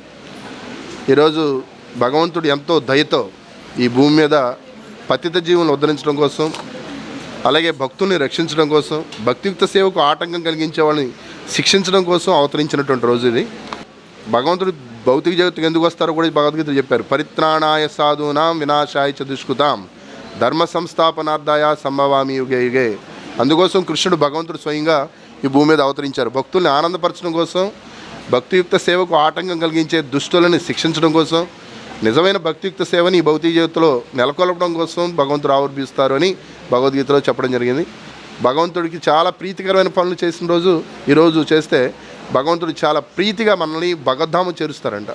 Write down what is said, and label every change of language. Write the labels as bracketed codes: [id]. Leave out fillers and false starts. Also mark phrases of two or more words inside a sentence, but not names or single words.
[te] ఈరోజు భగవంతుడు ఎంతో దయతో ఈ భూమి మీద పతిత జీవులను ఉద్ధరించడం కోసం, అలాగే భక్తుల్ని రక్షించడం కోసం, భక్తియుక్త సేవకు ఆటంకం కలిగించే వాళ్ళని శిక్షించడం కోసం అవతరించినటువంటి రోజు ఇది. భగవంతుడు భౌతిక జగత్తుకు ఎందుకు వస్తారో కూడా భగవద్గీత చెప్పారు. [sa] పరిత్రాణాయ సాధూనాం వినాశాయ చ దుష్కృతాం ధర్మ సంస్థాపనార్థాయ సంభవామి యుగే యుగే. [te] అందుకోసం కృష్ణుడు భగవంతుడు స్వయంగా ఈ భూమి మీద అవతరించారు. భక్తుల్ని ఆనందపరచడం కోసం, భక్తియుక్త సేవకు ఆటంకం కలిగించే దుష్టులని శిక్షించడం కోసం, నిజమైన భక్తియుక్త సేవని ఈ భౌతిక జగత్తులో నెలకొల్పడం కోసం భగవంతుడు ఆవిర్భవిస్తారు అని భగవద్గీతలో చెప్పడం జరిగింది. భగవంతుడికి చాలా ప్రీతికరమైన పనులు చేసిన రోజు ఈరోజు చేస్తే భగవంతుడు చాలా ప్రీతిగా మనల్ని భగవద్ధామం చేరుస్తారంట.